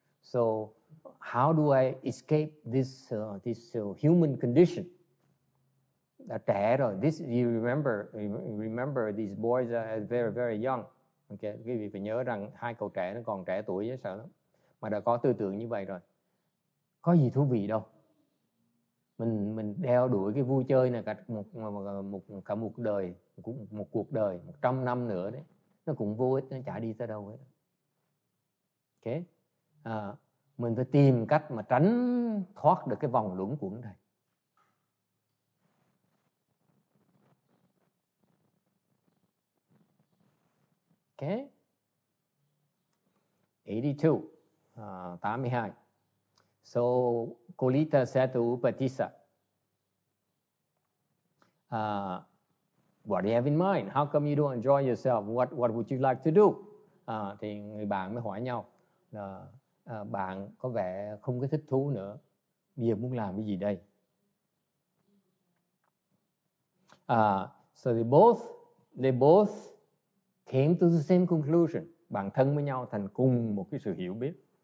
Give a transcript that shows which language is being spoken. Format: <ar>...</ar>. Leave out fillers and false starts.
<en>So how do I escape this human condition?</en> <vi>Đã trẻ rồi.</vi> <en>This you remember these boys are very very young.</en> <vi>Okay, quý vị phải nhớ rằng hai cậu trẻ nó còn trẻ tuổi với sợ lắm, mà đã có tư tưởng như vậy rồi. Có gì thú vị đâu. Mình đeo đuổi cái vui chơi này cả một đời, một cuộc đời 100 năm nữa đấy, nó cũng vô ích, nó chả đi tới đâu hết. Okay. Mình phải tìm cách mà tránh thoát được cái vòng luẩn quẩn này. Okay. 82. 82.</vi> <en>So Kolita said to Upatissa, what do you have in mind? How come you don't enjoy yourself? What would you like to do?</en> <vi>Thì người bạn mới hỏi nhau là bạn có vẻ không có thích thú nữa, bây giờ muốn làm cái gì đây?</vi> <en>So they both came to the same conclusion.</en> <vi>Bạn thân với nhau thành cùng một cái sự hiểu biết.</vi>